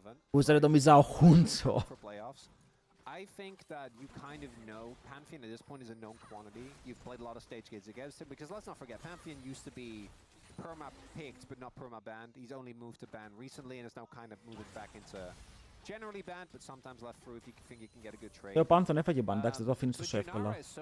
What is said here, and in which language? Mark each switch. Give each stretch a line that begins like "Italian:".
Greek: Που είσαι ρε το Μιζάο Χούντσο.
English: I think that you kind of know Pantheon at this point is a known quantity. You've played a lot of stage gates against him because let's not forget Pantheon used to be perma-picked but not perma-banned. He's only moved to ban recently and is now kind of moving back into generally banned but sometimes left through if you think you can get a good trade.
Greek: Ο Pantheon έφαγε ban, εντάξει, δεν το αφήνεις τόσο εύκολα.